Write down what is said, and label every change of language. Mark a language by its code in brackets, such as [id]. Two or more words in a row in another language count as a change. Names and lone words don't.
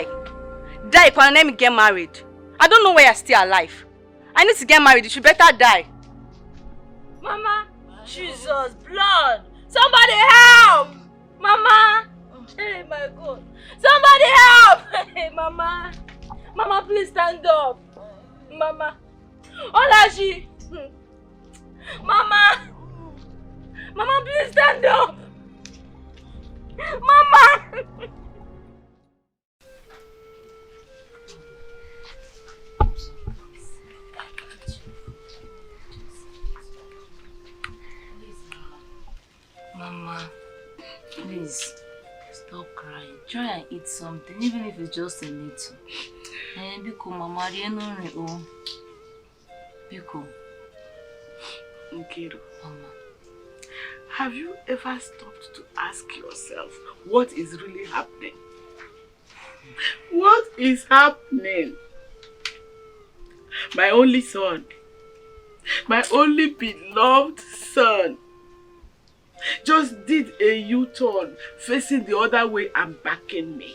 [en] Die, Kwana, let me get married. I don't know why you're still alive. I need to get married. You should better die. Mama, Jesus, blood. Somebody help. Mama. Hey, my God. Somebody help. Hey, Mama. Mama, please stand up. Mama. Olachi. Mama. Mama, please stand up. Mama. Mama, please, stop crying. Try and eat something, even if it's just a little. Biko, Mama, oh. Biko. Nkiru, Mama. have you ever stopped to ask yourself what is really happening? What is happening? My only son, my only beloved son, just did a U-turn facing the other way and backing me.